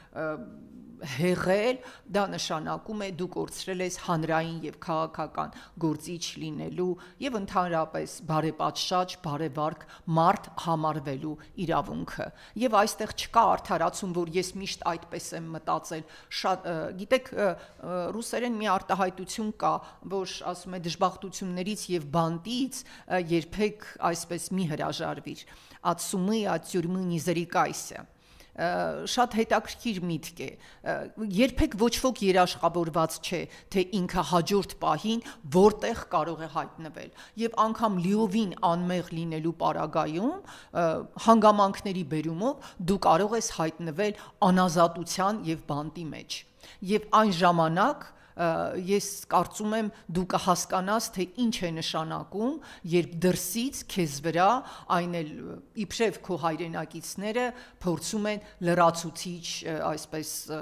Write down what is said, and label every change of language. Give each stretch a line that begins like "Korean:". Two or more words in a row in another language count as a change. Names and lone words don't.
Armenian: հեղել, դա նշանակում է դու կորցրել ես հանրային եւ քաղաքական գործիչ լինելու եւ ընդհանրապես բարեպատշաճ, բարեվարկ մարդ համարվելու իրավունքը։ Եվ այստեղ չկա արդարացում, որ ես միշտ այդպես եմ մտածել, շատ գիտեք, ռուսերեն մի արտահայտություն կա, որ ասում է դժբախտություններից եւ բանտից երբեք այսպես մի հրաժարվիր,
Russian: от сумы, от тюрьмы не зарекайся։
Armenian: Շատ հետաքրքիր միտք է, երբեք ոչ ոք երաշխավորված չէ, թե ինքը հաջորդ պահին որտեղ կարող է հայտնվել, եւ անգամ լիովին անմեղ լինելու պարագայում հանգամանքների բերումով դու կարող ես հայտնվել անազատության եւ բանտի մեջ, եւ այն ժամանակ ես կարծում եմ դու կհասկանաս, թե ինչ է նշանակում, երբ դրսից քեզ վրա այն էլ իբրև քո հայրենակիցները փորձում են լրացուցիչ այսպես